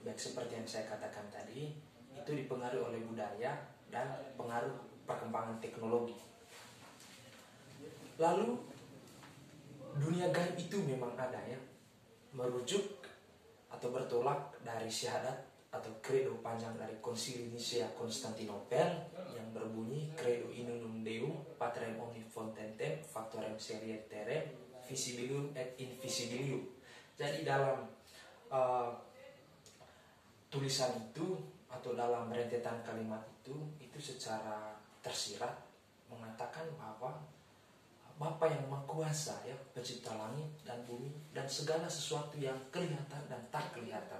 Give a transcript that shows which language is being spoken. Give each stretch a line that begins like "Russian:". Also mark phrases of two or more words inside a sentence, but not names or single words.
Indonesian: Baik seperti yang saya katakan tadi, itu dipengaruhi oleh budaya dan pengaruh perkembangan teknologi. Lalu dunia gaib itu memang ada, ya, merujuk atau bertolak dari syahadat atau credo panjang dari Konsili Nicea Konstantinopel yang berbunyi
Latin: Credo in unum Deum Patrem omnipotentem factorem serieterem visibilium et invisibilium.
Indonesian: Jadi dalam tulisan itu atau dalam rentetan kalimat itu secara tersirat mengatakan bahwa Bapa yang Maha Kuasa, ya, pencipta langit dan bumi dan segala sesuatu yang kelihatan dan tak kelihatan.